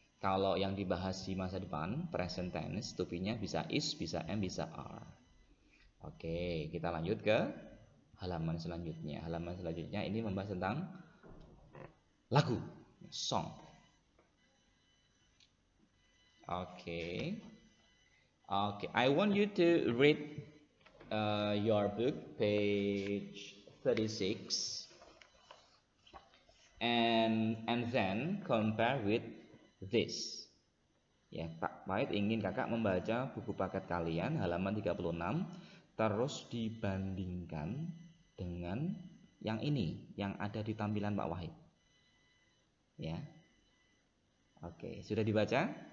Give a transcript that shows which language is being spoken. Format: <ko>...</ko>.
<id>Kalau yang dibahas di masa depan, present tense, to be-nya bisa is, bisa am, bisa are. Oke, kita lanjut ke halaman selanjutnya. Halaman selanjutnya ini membahas tentang lagu, song. Oke.</id> <en>Okay, I want you to read your book, page 36, and then compare with this.</en> <id>Ya, Pak Pahit ingin kakak membaca buku paket kalian halaman 36, terus dibandingkan dengan yang ini, yang ada di tampilan Pak Wahid. Ya, oke, sudah dibaca?</id>